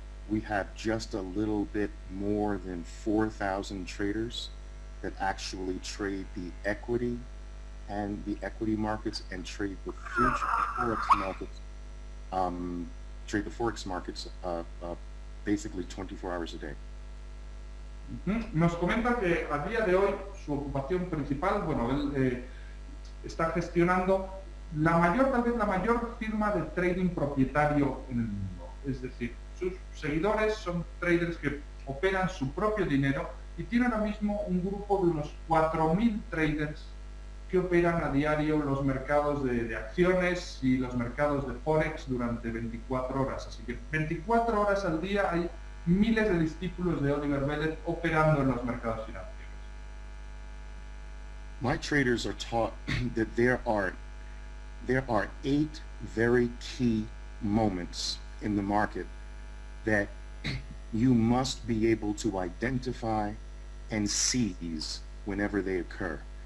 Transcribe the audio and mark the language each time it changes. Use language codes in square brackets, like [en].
[en] We have just a little bit more than 4,000 traders that actually trade the equity and the equity markets and trade the forex markets. Trade the forex markets basically 24 hours a day. [es] Nos comenta que a día de hoy su ocupación principal, bueno, él está gestionando tal vez la mayor firma de trading propietario en el mundo. Es decir, sus seguidores son traders que operan su propio dinero y tiene ahora mismo un grupo de unos 4.000 traders que operan a diario los mercados de acciones y los mercados de Forex durante 24 horas. Así que 24 horas al día hay miles de discípulos de Oliver Velez operando en los mercados financieros. [en] My traders are taught that there are 8 very key moments in the market that you must be able to identify and seize whenever they occur.